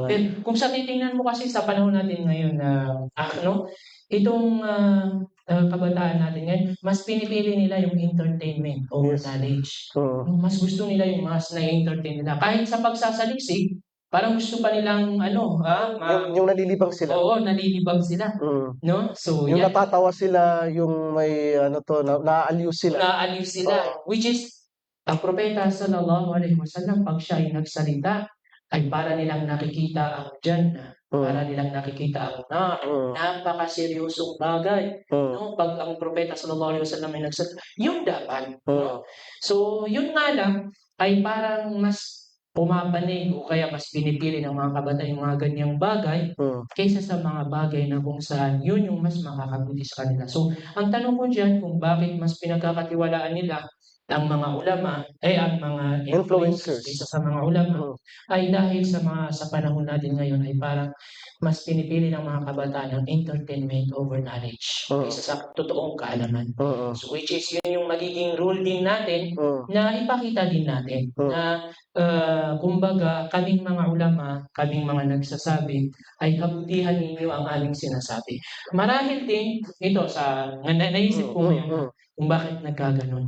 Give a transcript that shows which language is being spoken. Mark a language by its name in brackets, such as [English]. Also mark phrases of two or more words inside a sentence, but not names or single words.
[Filipino] Pero kung sa titingnan mo kasi sa panahon natin ngayon na itong kabataan natin ngayon, mas pinipili nila yung [English] entertainment over knowledge. [Filipino] Mas gusto nila yung mas na-entertain nila. Kahit sa pagsasaliksik, parang gusto pa nilang yung nalilibang sila. Oo, nalilibang sila. No? So, yung natatawa sila, yung may naaaliw sila. Naaaliw sila. [English] Which is, [Filipino] ang propeta [Arabic] صلى الله عليه وسلم, [Filipino] pag siya ay nagsalita, ay para nilang nakikita ang Jannah Para nilang nakikita ang napakaseryosong bagay, no? Pag ang propeta [Arabic] صلى الله عليه وسلم [Filipino] ay yun dapat, no? So, yun nga lang ay parang mas pumapanig o kaya mas pinipili ng mga kabataan yung mga ganyang bagay kaysa sa mga bagay na kung saan yun yung mas makakabuti sa kanila. So, ang tanong ko diyan kung bakit mas pinagkakatiwalaan nila ang mga ulama, ang mga influencers Influencers. kaysa sa mga ulama, ay dahil sa panahon natin ngayon ay parang mas pinipili ng mga kabataan ang [English] entertainment over knowledge [Filipino] kaysa sa totoong kaalaman. So, [English] which is [Filipino] yun yung magiging rule din natin na ipakita din natin na kumbaga kaming mga ulama, kaming mga nagsasabi ay kabutihan ninyo ang aming sinasabi. Marahil din ito sa naisip ko ngayon kung bakit nagkaganon.